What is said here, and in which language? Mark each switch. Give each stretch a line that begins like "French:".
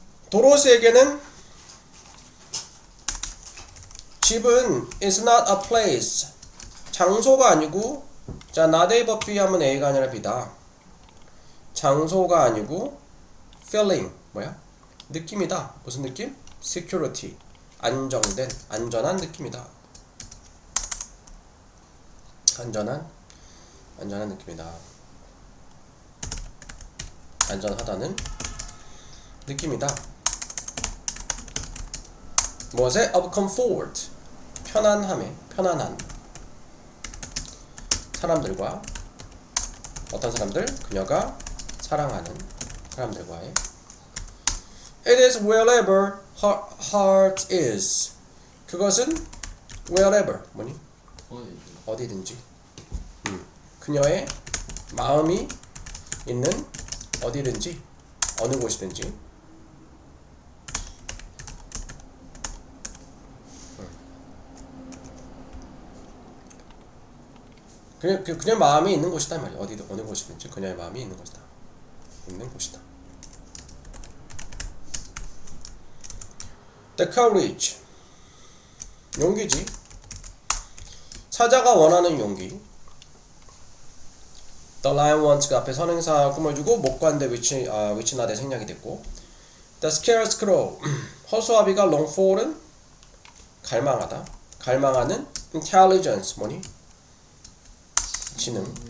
Korean: 도로시에게는 집은
English: is not a place,
Korean: 장소가 아니고, 자
English: not A but B
Korean: 하면 A가 아니라 B다. 장소가 아니고 feeling 뭐야? 느낌이다. 무슨 느낌? security 안정된, 안전한 느낌이다. 안전한 느낌이다. 안전하다는 느낌이다. 무엇에?
English: of comfort
Korean: 편안함에, 편안한 사람들과, 어떤 사람들? 그녀가 사랑하는 사람들과의.
English: It is wherever her heart is.
Korean: 그것은 wherever 뭐니? 어디든지. 그녀의 마음이 있는 어디든지, 어느 곳이든지. 그녀의 마음이 있는 곳이다 말이야. 어디든 어느 곳이든지 그녀의 마음이 있는 곳이다. 있는 곳이다.
English: The courage
Korean: 용기지. 사자가 원하는 용기.
English: The lion wants
Korean: 가 앞에 선행사 꿈을 주고 목관대 위치나대 생략이 됐고.
English: The scarecrow
Korean: 허수아비가
English: long for
Korean: 은 갈망하다, 갈망하는 intelligence 뭐니? 지능.